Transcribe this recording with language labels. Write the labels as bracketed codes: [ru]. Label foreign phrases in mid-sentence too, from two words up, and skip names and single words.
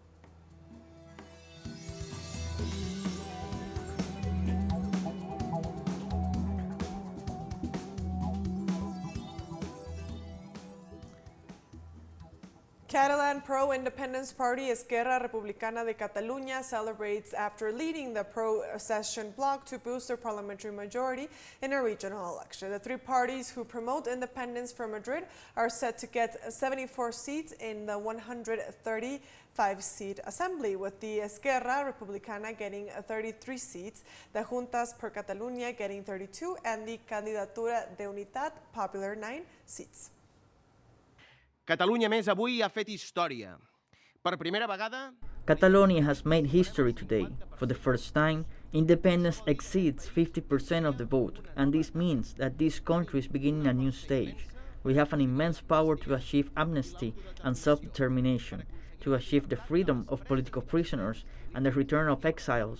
[en] Catalan pro-independence party Esquerra Republicana de Catalunya celebrates after leading the pro-accession bloc to boost their parliamentary majority in a regional election. The three parties who promote independence for Madrid are set to get 74 seats in the 135-seat assembly, with the Esquerra Republicana getting 33 seats, the Juntas per Catalunya getting 32, and the Candidatura de Unitat Popular 9 seats. [ca] Catalunya Més avui ha fet història. Per primera vegada... [en] Catalonia has made history today. For the first time, independence exceeds 50% of the vote, and this means that this country is beginning a new stage. We have an immense power to achieve amnesty and self-determination, to achieve the freedom of political prisoners and the return of exiles.